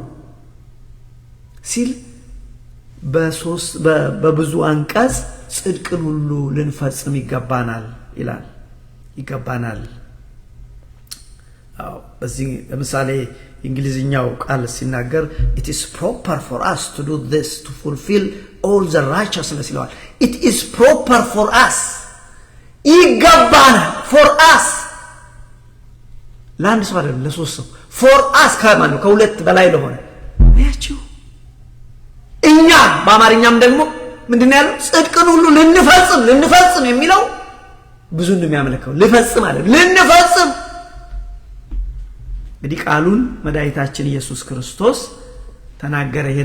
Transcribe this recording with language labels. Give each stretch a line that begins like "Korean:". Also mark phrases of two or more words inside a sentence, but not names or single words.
Amharic: ሲል በብዙ አንቀጽ ጽድቅን ሁሉ ልንፈጽም ይገባናል ይላል። ይገባናል። በዚህ ለምሳሌ እንግሊዝኛው ቃል ሲናገር
English: it is proper for us to do this to fulfill all the righteousness
Amharic: ይለዋል።
English: it is proper for us
Amharic: ይገባናል።
English: for us
Amharic: ለአንድ ሰው አይደለም ለሶስት ሰው
English: for us
Amharic: ከማን ከሁለት በላይ ለሆነ ያቺው እኛ በአማርኛም ደግሞ ምንድነው ያለው? ጽድቅን ሁሉ ልንፈጽም የሚለው ብዙ እንደሚያመለከው ልፈጽም አይደል ልንፈጽም። እንግዲህ ቃሉን መድኃኒታችን ኢየሱስ ክርስቶስ ተናገረ። ይሄን